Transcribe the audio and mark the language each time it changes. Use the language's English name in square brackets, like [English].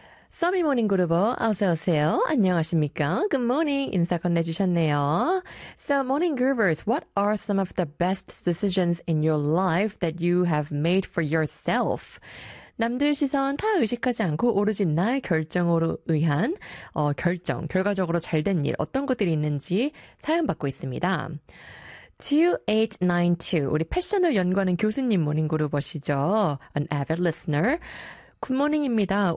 [Korean] 서미 모닝 그룹 어서 오세요. 안녕하십니까? [English] Good morning. [Korean] 인사 건네주셨네요. [English] So, morning groupers, what are some of the best decisions in your life that you have made for yourself? [Korean] 남들 시선 다 의식하지 않고 오로지 나의 결정으로 의한 결정, 결과적으로 잘된 일, 어떤 것들이 있는지 사연 받고 있습니다. 2892, 우리 패션을 연구하는 교수님 모닝 그룹이시죠? [English] An avid listener. 굿모닝입니다.